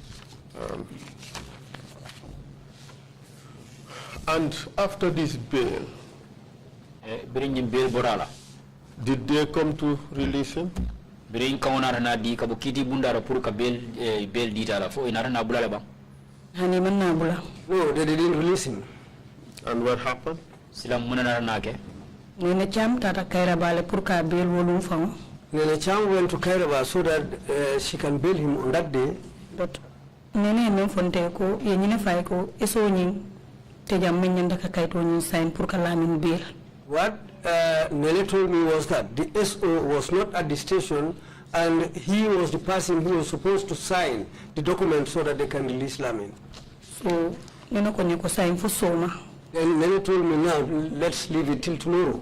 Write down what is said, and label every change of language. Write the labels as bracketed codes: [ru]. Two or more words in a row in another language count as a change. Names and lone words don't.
[en] And after this bail, did they come to release him? No, they didn't release him. And what happened? [man] Nene Cham tata Kairaba pour ka bail wolum fang. [en] Nene Cham went to Kairaba so that she can bail him on that day. [man] But Nene men fonte ko ye nyine fay ko eso nyin te jam men nyanda ka kayto nyin sign pour ka Lamin bail. [en] What Nene told me was that the SO was not at the station and he was the person who was supposed to sign the document so that they can release Lamin. So, you know, ko sign for Soma. Then Nene told me, now, let's leave it till tomorrow.